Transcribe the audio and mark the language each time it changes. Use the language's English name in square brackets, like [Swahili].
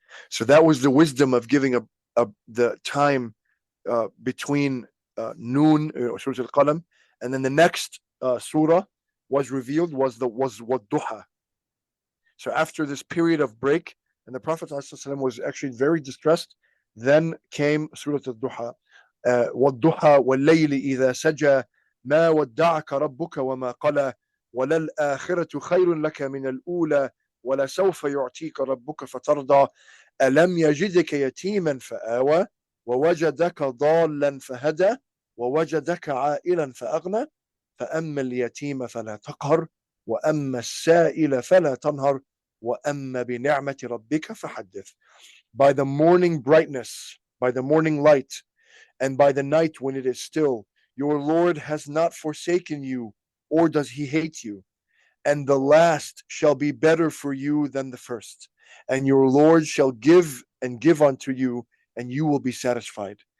[English] So that was the wisdom of giving the time between noon, Surah Al-Qalam, and then the next surah was revealed was Wadduha. So after this period of break, and the Prophet ﷺ was actually very distressed, then came Surah Al-Duha. [Arabic] Wadduha wal-layli idha saja ما ودعك ربك وما قلى وللآخرة خير لك من الأولى ولسوف يعطيك ربك فترضى ألم يجدك يتيما فآوى ووجدك ضالا فهدى ووجدك عائلا فأغنى فأما اليتيم فلا تقهر وأما السائل فلا تنهر وأما بنعمة ربك فحدث. [English] By the morning brightness, by the morning light, and by the night when it is still, your Lord has not forsaken you, or does he hate you? And the last shall be better for you than the first. And your Lord shall give and give unto you, and you will be satisfied.